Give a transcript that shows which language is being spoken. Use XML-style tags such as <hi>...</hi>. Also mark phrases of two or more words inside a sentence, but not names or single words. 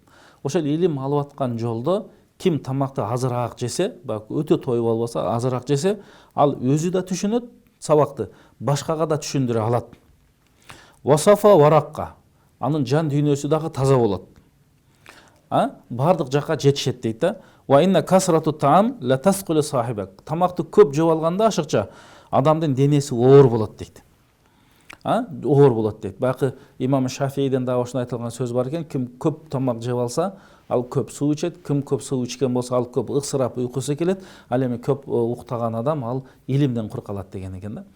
<ky>Ошол илим алып аткан жолдо ким тамакты азыраак жесе, өтө тоюп албаса, азыраак жесе, ал өзү да түшүнөт сабакты, башкага да түшүндүрө алат.</ky> <ar>وصفا ورقة,</ar> <ky>анын жан дүйнөсү дагы таза болот. Бардык жакка жетишет дейт да.</ky> <ar>وإن كثرة الطعام لا تثقل صاحبك.</ar> <ky>Тамакты көп жеп алганда ашыкча адамдын денеси оор болот дейт. Оор болот дейт. Баягы Имам Шафииден дагы ошондой айтылган сөз бар экен. Ким көп тамак жеп алса, ал көп суу ичет. Ким көп суу ичкен болсо, ал көп ыксырап уйкусу келет. Ал эми көп уктаган адам ал илимден кур калат деген экен да.</ky>